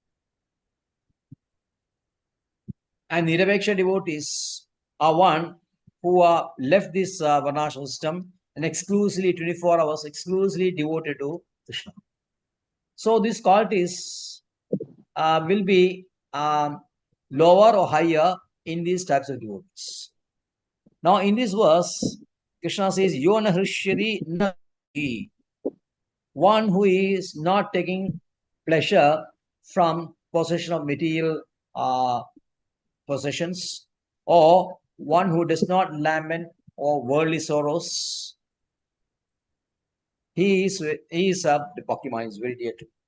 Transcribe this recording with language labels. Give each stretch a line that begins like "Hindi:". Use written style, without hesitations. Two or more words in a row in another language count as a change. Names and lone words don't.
English: And Niraveksha devotees are one who are left this Varnashram system and exclusively 24 hours exclusively devoted to Krishna. So these qualities will be lower or higher in these types of devotees. Now in this verse, Krishna says,
Sanskrit: Yo na hrishyati na hi.
English: One who is not taking pleasure from possession of material possessions, or one who does not lament or worldly sorrows, he is the Pokemon is very dear to.